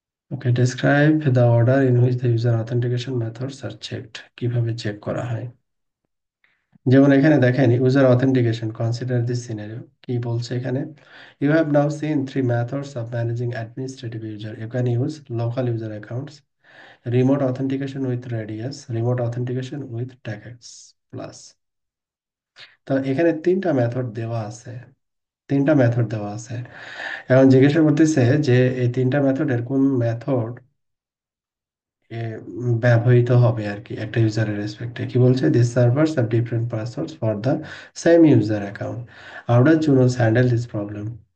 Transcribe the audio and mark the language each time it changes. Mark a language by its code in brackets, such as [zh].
[en] Okay, describe the order in which the user authentication methods are checked. [bn] কিভাবে check করা হয়, যেমন এখানে দেখেন user authentication, [en] Consider this scenario. [bn] কি বলছে এখানে, [en] You have now seen three methods of managing administrative user. You can use local user accounts, remote authentication with Radius, remote authentication with TAGX plus। [bn] তো এখানে তিনটা মেথড দেওয়া আছে, তিনটা method দেওয়া আছে। এখন জিজ্ঞাসা করতেছে যে এই তিনটা মেথডের কোন মেথড ব্যবহৃত হবে আর কি একটা ইউজারের রেসপেক্টে। কি বলছে, [en] This servers have different passwords for the same user account, how does Junos handle this problem.